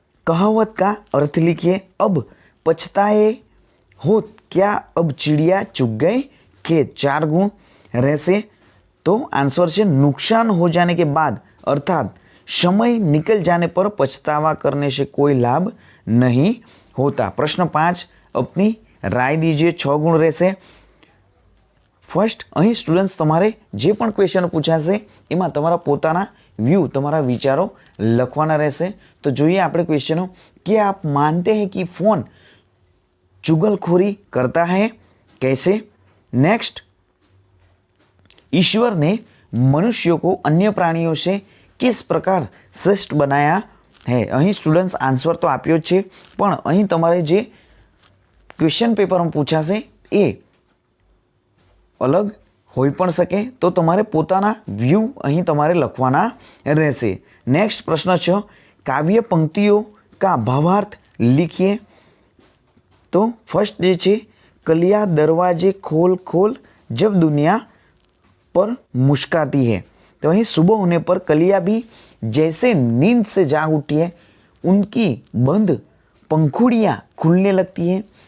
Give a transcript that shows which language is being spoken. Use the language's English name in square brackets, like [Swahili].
[Hindi] कहावत का अर्थ लिखिए। अब पछताए हो क्या, अब चिड़िया चुग गई खेत। 4 गुण रहसे, तो आंसर है नुकसान हो जाने के बाद अर्थात समय निकल जाने पर पछतावा करने से कोई लाभ नहीं होता। प्रश्न 5, अपनी राय दीजिए। 6 गुण [Gujarati] रहશે। ફર્સ્ટ અહીં સ્ટુડન્ટ્સ તમારે જે પણ ક્વેશ્ચન પૂછાશે એમાં તમારા પોતાના વ્યૂ, તમારા વિચારો લખવાના રહેશે। તો જોઈએ આપણે ક્વેશ્ચનો [Hindi] कि आप मानते हैं कि फ़ोन चुगलखोरी करता है, कैसे। नेक्स्ट, ईश्वर ने मनुष्यों को अन्य प्राणियों से किस प्रकार श्रेष्ठ बनाया है। [Gujarati] અહીં સ્ટુડન્ટ્સ આન્સર તો આપ્યો છે, પણ અહીં તમારે જે ક્વેશ્ચન પેપરમાં પૂછાશે એ અલગ હોઈ પણ શકે, તો તમારે પોતાના વ્યૂ અહીં તમારે લખવાના રહેશે। નેક્સ્ટ પ્રશ્ન છે, કાવ્ય પંક્તિઓ [Hindi] का भावार्थ लिखिए। तो फर्स्ट [Gujarati] जे छे, [Hindi] कलिया दरवाजे खोल खोल जब दुनिया पर मुस्काती है। तो वहीं सुबह होने पर कलिया भी जैसे नींद से जाग उठी है, उनकी बंद पंखुड़ियाँ खुलने लगती हैं।